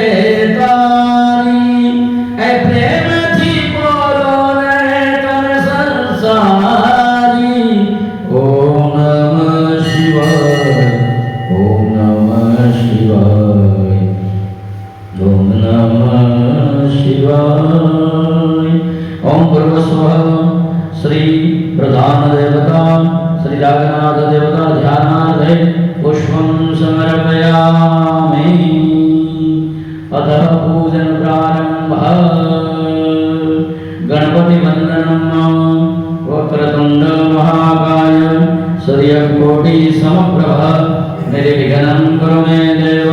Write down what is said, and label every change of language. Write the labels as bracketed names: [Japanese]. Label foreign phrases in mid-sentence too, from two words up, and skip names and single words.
[Gujarati] તારી એ પ્રેમથી બોલો ને તમે સંસારી [Sanskrit] ઓમ નમઃ શિવાય ઓમ નમઃ શિવાય ઓમ નમઃ શિવાય ઓમ ભૂર્ભુવઃ શ્રી प्रधान देवता श्री राघनाथ देवता ध्यानार्थे पुष्पं समर्पयामि अतः पूजन प्रारंभः गणपति वंदनम् वक्रतुंड महाकाय सूर्यकोटि समप्रभ निर्विघ्नं कुरु मे देव